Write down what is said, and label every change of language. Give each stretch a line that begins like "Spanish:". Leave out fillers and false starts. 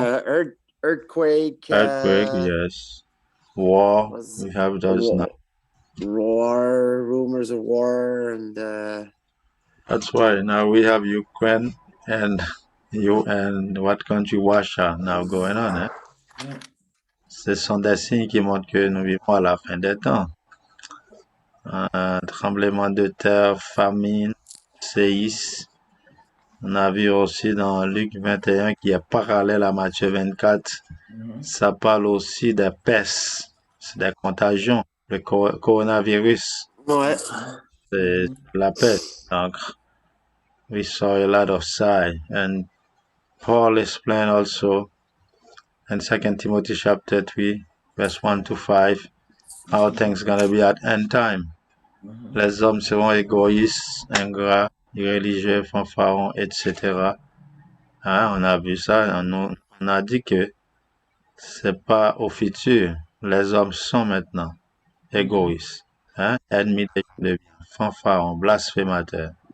English: The earthquake. Earthquake, yes. War, we have those now. War, rumors of war, and That's why now we have Ukraine and what country, Russia, now going on.
French: Ce sont des signes qui montrent que nous vivons à la fin des temps. Tremblement de terre, famine, séisme. On a vu aussi dans Luc 21 qui est parallèle à Matthieu 24. Ça parle aussi des pestes, des contagions, le coronavirus. Ouais. C'est la peste. Donc,
English: we saw a lot of sign. And Paul explained also in 2 Timothy chapter 3, verse 1 to 5, how things gonna be at end time.
French: Les hommes seront égoïstes, ingrats, irréligieux, fanfarons, etc. On a vu ça, on a dit que c'est pas au futur. Les hommes sont maintenant égoïstes, ennemis de bien, fanfarons, blasphémateurs,